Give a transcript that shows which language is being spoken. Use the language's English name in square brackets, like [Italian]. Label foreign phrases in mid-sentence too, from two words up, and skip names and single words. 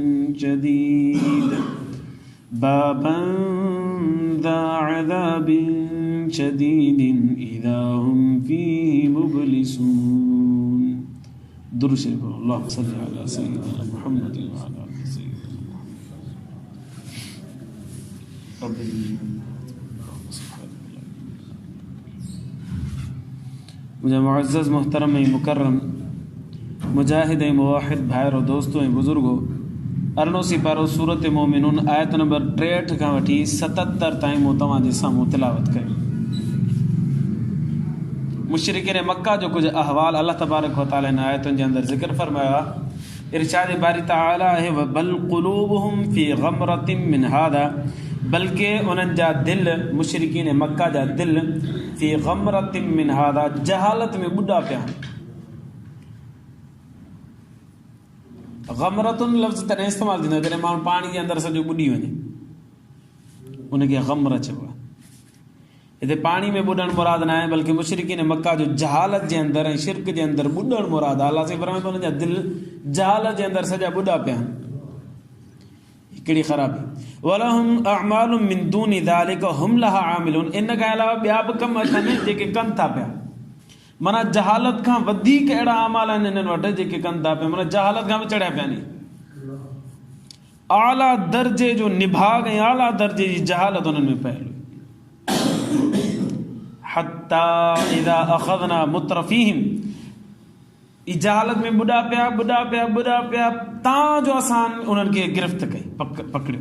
[Arabic] شديد إذا هم فيه مبلسون درس اللهم صل على سيدنا محمد وعلى آل سيدنا محمد [Sindhi] मुझे मुअज़्ज़ज़ मोहतरम मुकर्रम मुजाहिद मुवाहिद भाइरो दोस्तों बुजुर्गो 98 पारो सूरत मोमिनून आयत नंबर 63 खां वठी 77 ताईं मूं तव्हां जे साम्हूं तिलावत कई। मुशरिकीन मक्का जो कुछ अहवाल अल्लाह तबारक व तआला इन आयतुनि जे अंदरि ज़िक्र फरमाया। [Urdu] ارشاد باری تعالیٰ ہے [Arabic] بل قلوبهم في غمرة من هذا, [Sindhi] बल्कि उन्हनि जा दिल मुशरिकीन मक्का जा दिल [Arabic] في غمرة من هذا [Sindhi] जहालत में ॿुॾा पिया। ग़मरतुन लफ़्ज़ तॾहिं इस्तेमालु थींदो जॾहिं माण्हू पाणी जे अंदरि सॼो ॿुॾी वञे, उनखे ग़मर चइबो आहे। हिते पाणी में ॿुॾणु मुराद न आहे, बल्कि मुशरिकीन मक्का जो जहालत जे अंदरि ऐं शिरक जे अंदरि ॿुॾणु मुराद आहे। अल्लाह फरमाए थो उन्हनि जा दिल जहालत जे अंदरि सॼा ॿुॾा पिया आहिनि। हिकिड़ी ख़राबी [Arabic] ولهم أعمال من دون ذلك هم لها عاملون, [Sindhi] इन खां अलावा ॿिया बि कम अथनि जेके कनि था पिया। माना जहालत खां वधीक अहिड़ा अमाल आहिनि इन्हनि वटि जेके कनि था पिया, माना जहालत खां बि चढ़िया पिया आहिनि। आला दर्जे जो निभाग ऐं आला दर्जे जी जहालत उन्हनि में पयल हुई। [Arabic] حتى إذا أخذنا مترفيهم, [Sindhi] ई जहालत में ॿुॾा पिया तां जो असां उन्हनि खे गिरफ़्त कई, पकड़ियो।